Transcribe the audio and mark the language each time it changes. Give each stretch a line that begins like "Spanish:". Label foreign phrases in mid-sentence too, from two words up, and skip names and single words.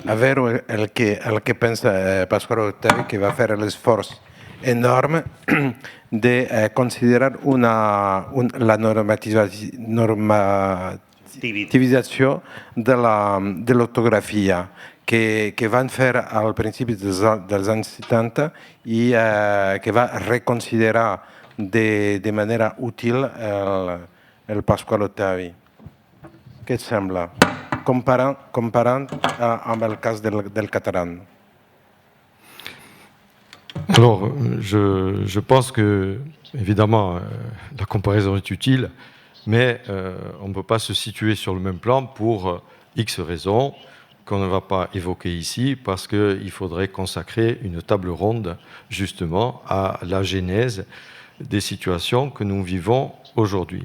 Catalan: A veure el que pensa Pasqual Octavi, que va fer l'esforç enorme de considerar la normativització de l'ortografia que van fer al principi dels anys 70 i que va reconsiderar de manera útil el Pasqual Octavi. Què et sembla? Comparant amb el cas del català.
French: Alors, je pense que, évidemment, la comparaison est utile, mais on ne peut pas se situer sur le même plan pour X raisons qu'on ne va pas évoquer ici, parce qu'il faudrait consacrer une table ronde, justement, à la genèse des situations que nous vivons aujourd'hui.